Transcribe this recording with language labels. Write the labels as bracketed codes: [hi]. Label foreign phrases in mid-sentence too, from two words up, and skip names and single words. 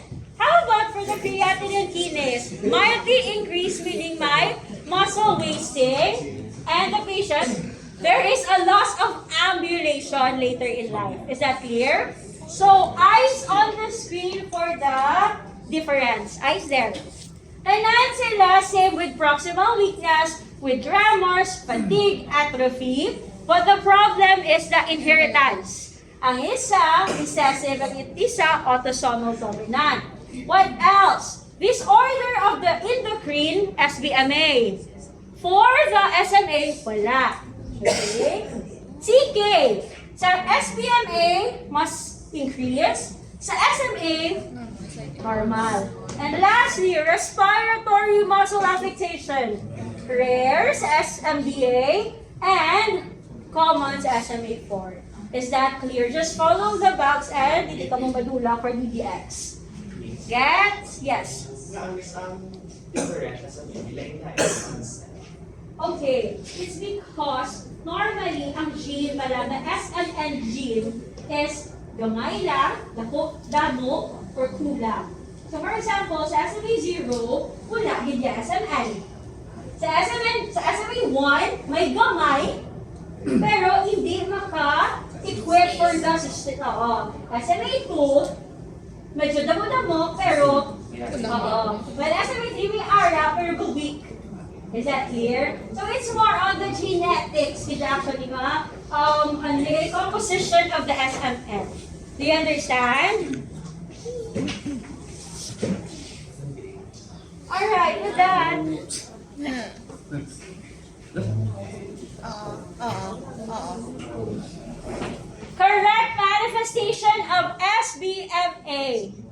[en] How about for the creatinine kinase? Mildly increased, meaning my muscle wasting, and the patient, there is a loss of ambulation later in life. Is that clear? So, eyes on the screen for the difference. Eyes there. And then sila, same with proximal weakness, with tremors, fatigue, atrophy. But the problem is the inheritance. [hil] Ang isa, recessive, ang isa, [en] autosomal dominant. What else? Disorder of the endocrine, SBMA. For the SMA, [hil] wala. Okay? CK. Sa SBMA, mas increase. Sa SMA, normal. [en] And lastly, respiratory muscle affectation. Rare sa SMDA and common sa SMA4. Is that clear? Just follow the box and [hil] hindi ka mo madula [en] for DDX. Get? Yes. Okay. It's because normally ang gene pala, the SMN gene is [hil] gamay lang, damo, [en] or kulang. So for example, [hil] sa SMA0, wala, hindi SMN. Sa SMA1, may gamay, pero hindi maka-equip [en] for the system. [hil] SMA2, medyo damo-damo, pero well, SMA3 may ara, pero weak. [en] Is that clear? So it's more on the genetics, it's actually the composition of the SMN. Do you understand? Alright, with that. Correct manifestation of SBMA.